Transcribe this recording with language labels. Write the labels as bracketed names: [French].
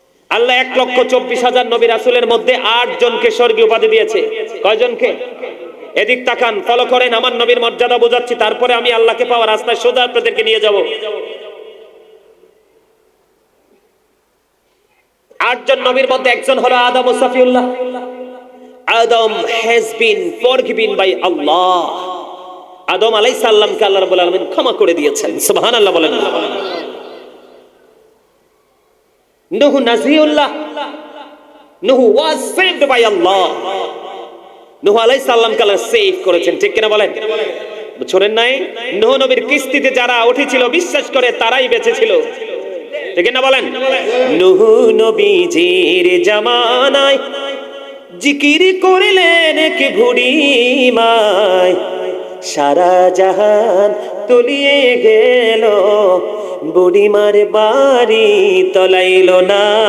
[Bangla] আল্লাহ 1,24,000 নবী রাসূলের মধ্যে 8 জনকে স্বর্গীয় উপাধি দিয়েছে। কয়জনকে? এদিক তাকান, ফলো করেন, আমার নবীর মর্যাদা বোঝাচ্ছি, তারপরে আমি আল্লাহকে পাওয়ার রাস্তায় সোজা আপনাদেরকে নিয়ে যাব। 8 জন নবীর মধ্যে একজন হলো আদম ও সফিউল্লাহ। [English] Adam has been forgiven by Allah. [Bangla] আদম আলাইহিস সালামকে আল্লাহ রাব্বুল আলামিন ক্ষমা করে দিয়েছেন। সুবহানাল্লাহ বলেন। [English] নূহ নাজিউল্লাহ, নূহ was saved by Allah. [Bangla] নূহ আলাইহিস সালামকে আল্লাহ সেভ করেছেন, ঠিক কিনা বলেন? শোনেন নাই? নূহ নবীর কিস্তিতে যারা উঠেছিল বিশ্বাস করে তারাই বেঁচে ছিল, ঠিক না বলেন? নূহ নবীজির জামানায় জিকির করিলেন কে বুড়িমায়, সারা জাহান তলিয়ে গেল, বুড়িমার বাড়ি তলাইল না।